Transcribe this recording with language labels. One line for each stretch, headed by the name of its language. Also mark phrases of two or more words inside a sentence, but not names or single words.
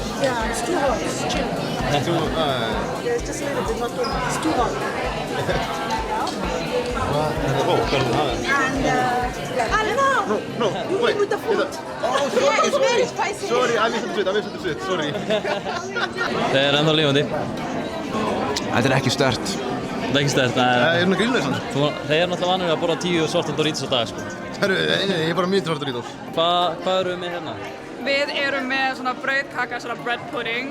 English: Yeah, it's too hot. It's chili. Yeah, it's just a little bit, not too much. It's too hot. And No, you wait. eat with the food. Oh, sorry, Yeah, it's very spicy. Sorry, I misunderstood, sorry.
Icelandic: Það er ennþá lifandi. Þetta er ekki sterkt. Það er ekki stert. Það er grillað samt. Þeir eru náttúrulega vanir að borða 10 svarta Doritos á dag, sko. Herru, ég er bara mjög svarta Doritos. Hvað eru við með hérna? Við erum með svona brauðkaka, svona
English: bread pudding.